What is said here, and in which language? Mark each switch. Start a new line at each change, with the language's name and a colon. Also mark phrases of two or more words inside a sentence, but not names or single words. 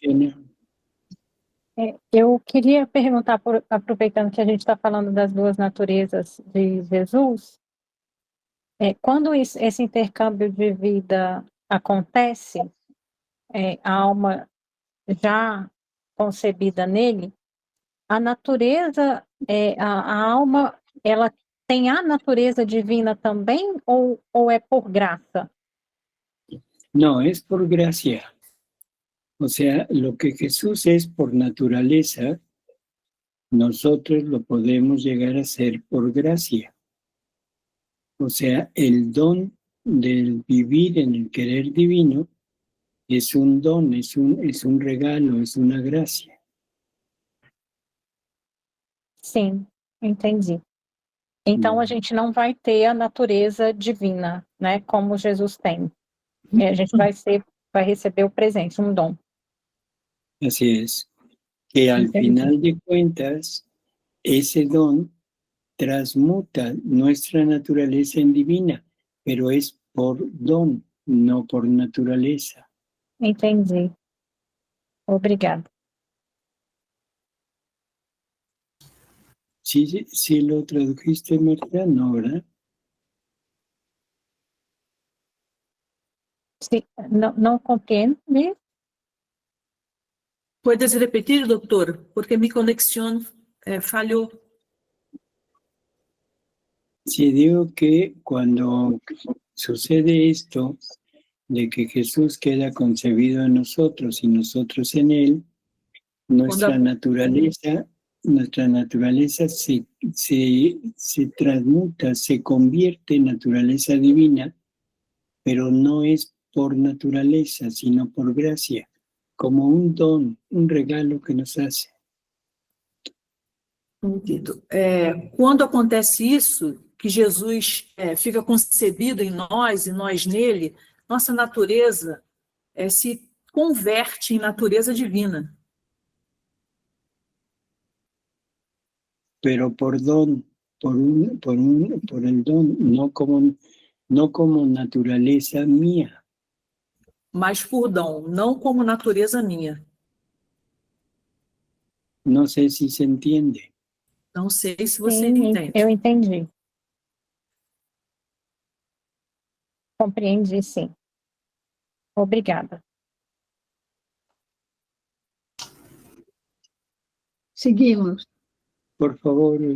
Portuguese: Eu queria perguntar, aproveitando que a gente está falando das duas naturezas de Jesus, quando esse intercâmbio de vida acontece, a alma já concebida nele, a natureza, a alma, ela tem a natureza divina também ou é por graça?
Spanish: No, es por gracia. O sea, lo que Jesús es por naturaleza, nosotros lo podemos llegar a ser por gracia. O sea, el don del vivir en el querer divino es un don, es un regalo, es una gracia.
Portuguese: Sim, entendi. Então, a gente não vai ter a natureza divina, né, como Jesus tem. A gente vai receber o presente, um dom.
Spanish: Así es. Que al final de cuentas, ese don transmuta nuestra naturaleza en divina, pero es por don, no por naturaleza.
Portuguese: Entendi. Obrigada.
Spanish: Sí lo tradujiste, Marta, ¿no, verdad? Sí,
Portuguese: não compreendo, né?
Spanish: ¿Puedes repetir, doctor? Porque mi conexión falló. Sí, digo que cuando sucede esto, de que Jesús queda concebido en nosotros y nosotros en él, nuestra naturaleza se transmuta, se convierte en naturaleza divina, pero no es por naturaleza, sino por gracia, como un don, un regalo que nos hace. Entendido.
Portuguese: Quando acontece isso, que Jesus fica concebido em nós e nós nele, nossa natureza se converte em natureza divina.
Spanish: Pero por don, por el don, no como naturaleza mía.
Portuguese: Mas por dom, não como natureza minha.
Spanish: No sé si se entiende.
Portuguese: Não sei se você Sim, entende. eu entendi. Compreendi, sim. Obrigada.
Spanish: Seguimos. Por favor.